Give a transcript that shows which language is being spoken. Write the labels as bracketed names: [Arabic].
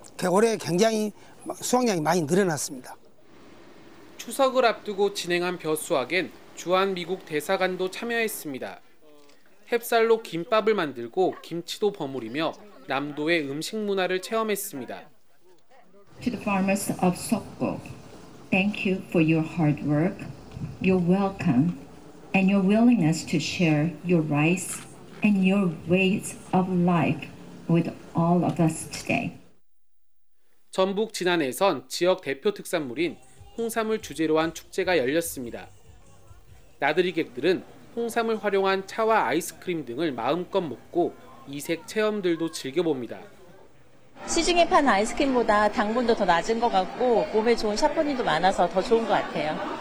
[Korean] 올해 굉장히 수확량이 많이 늘어났습니다. 추석을 앞두고 진행한 벼 수확엔 주한미국 대사관도 참여했습니다. 햅쌀로 김밥을 만들고 김치도 버무리며 남도의 음식 문화를 체험했습니다. [English] To the farmers of Sokko, thank you for your hard work, your welcome, and your willingness to share your rice and your ways of life with all of us today. [Korean] 전북 진안에선 지역 대표 특산물인 홍삼을 주제로 한 축제가 열렸습니다. 나들이객들은 홍삼을 활용한 차와 아이스크림 등을 마음껏 먹고 이색 체험들도 즐겨봅니다. 시중에 판 아이스크림보다 당분도 더 낮은 것 같고 몸에 좋은 샤프닌도 많아서 더 좋은 것 같아요.